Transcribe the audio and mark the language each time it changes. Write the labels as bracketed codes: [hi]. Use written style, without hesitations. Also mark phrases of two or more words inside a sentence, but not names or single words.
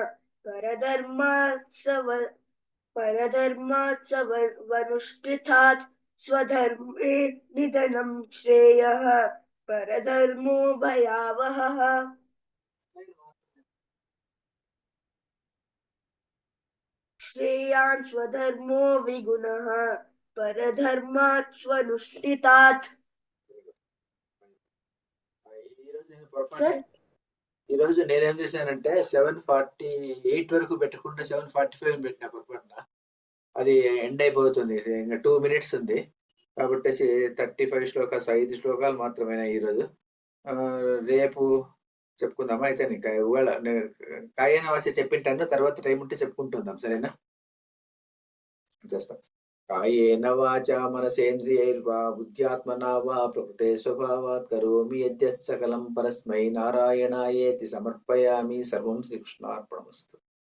[sa] परधर्मात् स्वनुष्ठितात् स्वधर्मे निधनं श्रेयः परधर्मो भयावहः श्रेयान् स्वधर्मो विगुणः परधर्मात् स्वनुष्ठितात् [te] ఈ రోజు నేనేం చేశానంటే 7:48 వరకు పెట్టకుండా 7:45 పెట్టిన పొరపాటున అది ఎండ్ అయిపోతుంది ఇంకా 2 minutes ఉంది కాబట్టి 35 శ్లోకాలు 5 శ్లోకాలు మాత్రమేనా ఈరోజు రేపు చెప్పుకుందామా అయితే ఇవాళ కాయన వాసి చెప్పింటాను తర్వాత టైం ఉంటే చెప్పుకుంటుందాం సరేనా చేస్తాం [sa] కాయేన వాచా మనసేంద్రియైర్వా బుద్ధ్యాత్మనా వా ప్రకృతే స్వభావాత్ కరోమి యద్యత్ సకలం పరస్మై నారాయణాయేతి సమర్పయామి సర్వం శ్రీకృష్ణార్పణమస్తు